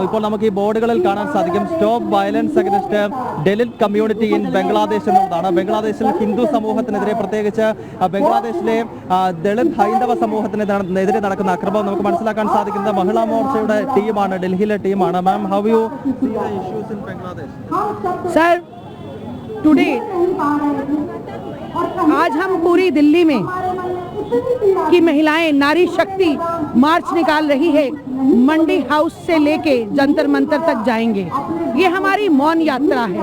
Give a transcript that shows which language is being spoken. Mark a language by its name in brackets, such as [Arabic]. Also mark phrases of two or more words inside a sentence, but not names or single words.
[Malayalam] ഇപ്പോൾ നമുക്ക് ഈ ബോർഡുകളിൽ കാണാൻ സാധിക്കും [English] Stop violence against Dalit community in Bangladesh [Malayalam] എന്നുള്ളതാണ്. ബംഗ്ലാദേശിൽ ഹിന്ദു സമൂഹത്തിനെതിരെ, പ്രത്യേകിച്ച് ബംഗ്ലാദേശിലെ ദളിത് ഹൈന്ദവ സമൂഹത്തിനെതിരെ നടക്കുന്ന അക്രമം നമുക്ക് മനസ്സിലാക്കാൻ സാധിക്കുന്നത് മഹിളാ മോർച്ചയുടെ ടീമാണ്, ഡൽഹിയിലെ ടീമാണ്. [English] Ma'am, how you see the issues in Bangladesh? Sir, today [Hindi] आज हम पूरी दिल्ली में की महिलाएं नारी शक्ति मार्च निकाल रही है। मंडी हाउस से लेके जंतर मंतर तक जाएंगे। ये हमारी मौन यात्रा है।